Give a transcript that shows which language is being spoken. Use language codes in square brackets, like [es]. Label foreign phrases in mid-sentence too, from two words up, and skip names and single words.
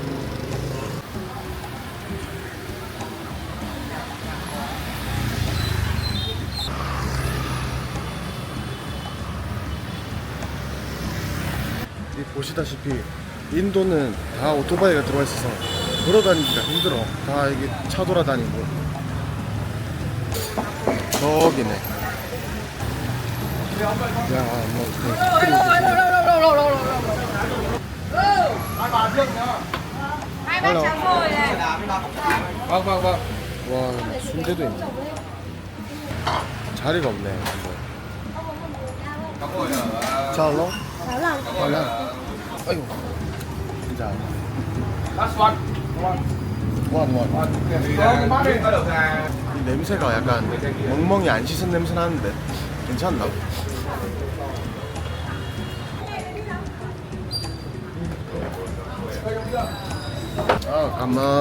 [ko] 보시다시피 인도는 다 오토바이가 들어와 있어서 걸어다니기가 힘들어. 다 이게 차 돌아다니고. 저기네. 야, 뭐 [vi] Hai bác cháo rồi này. Vâng vâng vâng. [ko] 와, 순대도 있네. 자리가 없네. 잘로? 잘로. 아이고. 진짜. [en] Last one. [ko] 원. 이 냄새가 약간 멍멍이 안 씻은 냄새 나는데 괜찮나? 아, 잠깐만.